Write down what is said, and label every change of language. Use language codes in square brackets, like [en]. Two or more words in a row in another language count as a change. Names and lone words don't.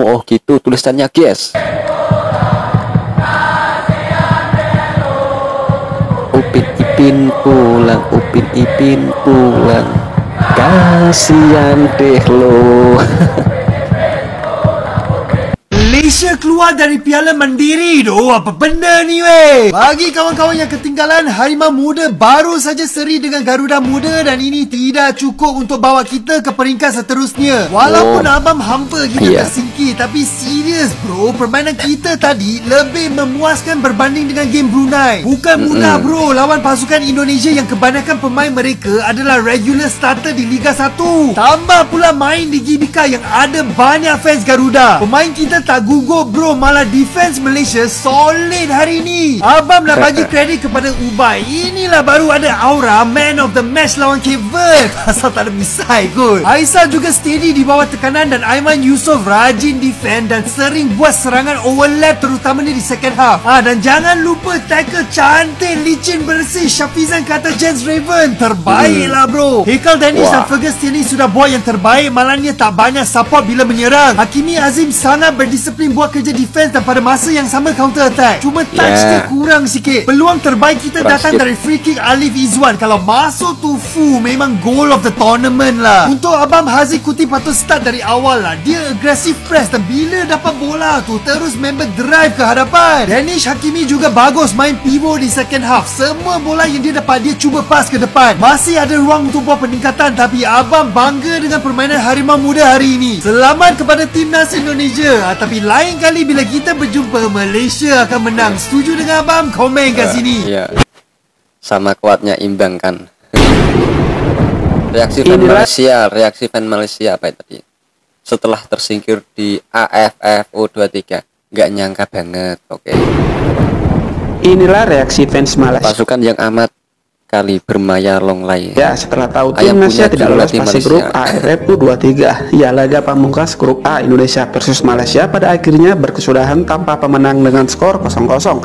[id] Oh gitu tulisannya guys. Upin Ipin pulang, Upin Ipin pulang, kasihan deh lo. [ms] Malaysia keluar dari Piala Mandiri doh. Apa benda ni weh? Bagi kawan-kawan yang ketinggalan, Harimau Muda baru saja seri dengan Garuda Muda dan ini tidak cukup untuk bawa kita ke peringkat seterusnya. Walaupun abang hampa kita tersingkir, tapi serius bro, permainan kita tadi lebih memuaskan berbanding dengan game Brunei. Bukan mudah bro lawan pasukan Indonesia yang kebanyakan pemain mereka adalah [en] regular starter [ms] di Liga 1. Tambah pula main di GBK yang ada banyak fans Garuda. Pemain kita tak gugup bro, malah defense Malaysia solid hari ini. Abang nak bagi kredit kepada Ubay. Inilah baru ada aura [en] man of the match [ms] lawan Cape Verde. Asal tak ada misai kot. Aisyah juga steady di bawah tekanan dan Aiman Yusof rajin defend dan sering buat serangan overlap terutamanya di [en] second half. [ms] Dan jangan lupa tackle cantik, licin, bersih Syafizan kata Jens Raven. Terbaik lah bro. Haikal Dennis dan Ferguson ini sudah buat yang terbaik, malangnya tak banyak support bila menyerang. Hakimi Azim sangat berdisiplin buat kerja defense dan pada masa yang sama [en] counter attack. [ms] Cuma touch dia kurang sikit. Peluang terbaik kita datang dari [en] free kick [ms] Alif Izwan. Kalau masuk tu memang [en] goal of the tournament [ms] lah. Untuk Abang Haziq Kuti patut start dari awal lah. Dia [en] aggressive press [ms] dan bila dapat bola tu terus member drive ke hadapan. Danish Hakimi juga bagus main pivot di [en] second half. [ms] Semua bola yang dia dapat dia cuba pass ke depan. Masih ada ruang untuk buat peningkatan, tapi abang bangga dengan permainan Harimau Muda hari ini. Selamat kepada timnas Indonesia. Tapi lain kali bila kita berjumpa, Malaysia akan menang. Setuju dengan abang? Komen kat sini. [id] Sama kuatnya imbang kan. Reaksi fan Malaysia apa tadi? Setelah tersingkir di AFF U23, nggak nyangka banget. Oke. Inilah reaksi fans Malaysia. Pasukan yang amat kali bermaya longlai. Ya, setelah tahu timnasnya tidak lolos fase grup AFF U23, ya laga pamungkas grup A Indonesia versus Malaysia pada akhirnya berkesudahan tanpa pemenang dengan skor 0-0.